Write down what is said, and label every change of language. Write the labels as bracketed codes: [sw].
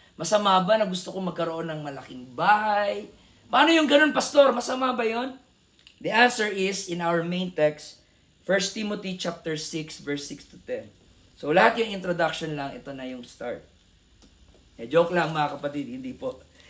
[tl] Masama ba na gusto kong magkaroon ng malaking bahay? Paano yung ganun, Pastor? Masama ba yon? [en] The answer is in our main text, 1 Timothy chapter 6, verse 6 to 10. [tl] So lahat yung introduction lang, ito na yung start. Joke lang mga kapatid, hindi po.